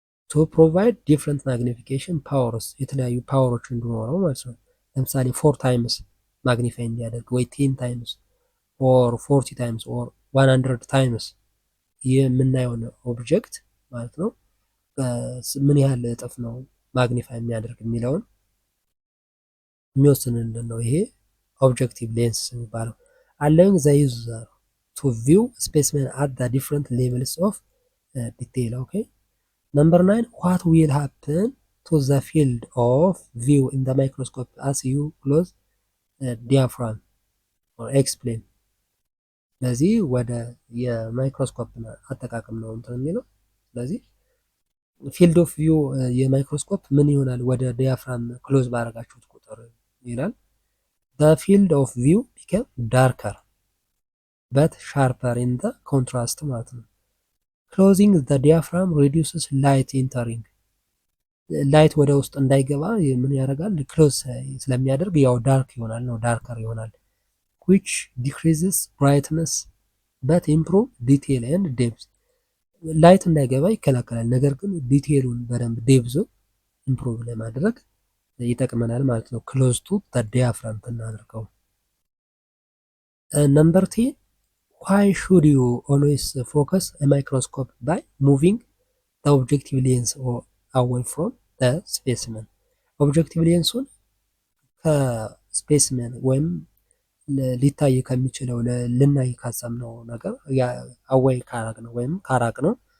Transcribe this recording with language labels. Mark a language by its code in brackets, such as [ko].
[am] ቱ ፕሮቫይድ ዲፍረንት ማግኒፊኬሽን ፓወርስ የተለያዩ ፓወሮች እንዲኖረው ማለት ነው። ለምሳሌ 4 ታይምስ ማግኒፋይ እንዲያደርግ ወይ 10 ታይምስ ኦር 40 ታይምስ ኦር 100 ታይምስ የምናየውን ኦብጀክት ማለት ነው ምን ያህል እጥፍ ነው ማግኒፋይ የሚያደርግ የሚለውን የሚወስንልን ነው ይሄ ኦብጀክቲቭ ሌንስ የሚባለው። [en] allowing the user to view specimen at the different levels of detail. okay number 9 what will happen to the field of view in the microscope as you close diaphragm or explain? [am] ስለዚህ ወደ የማይክሮስኮፕ አጠቃቀም ነው እንትን የሚለው። ስለዚህ ፊልድ ኦፍ ቪው የማይክሮስኮፕ ምን ይሆናል ወደ ዲያፍራም ክሎዝ ባረጋችሁት ቁጥር ይላል። [en] the field of view become darker but sharper in the contrast [am] ማለት ነው። [en] closing the diaphragm reduces light entering [am] ላይት ወደ ውስጥ እንዳይገባ ምን ያደርጋል? ክሎዝ ስለሚያደርግ ያው ዳርክ ይሆናል ነው ዳርከር ይሆናል። [en] which decreases brightness but improve detail and depth [am] ላይት እንዳይገባ ይከላከላል። ነገር ግን ዲቴሉን በደንብ ዴፕዙ ኢምፕሩቭ ለማድረግ ይጠቅመናል ማለት ነው። ክሎዝ ቱ ዲያፍራም እናድርገው። ነምበር 10 [en] why should you always focus a microscope by moving the objective lens away from the specimen? [am] ኦብጀክቲቭ ሌንሱን ከስፔሲመን ወይም ሊታይ ከሚችለው ልናይ ካሰብነው ነገር አዋይ ካራቅ ነው ወይም ካራቅ ነው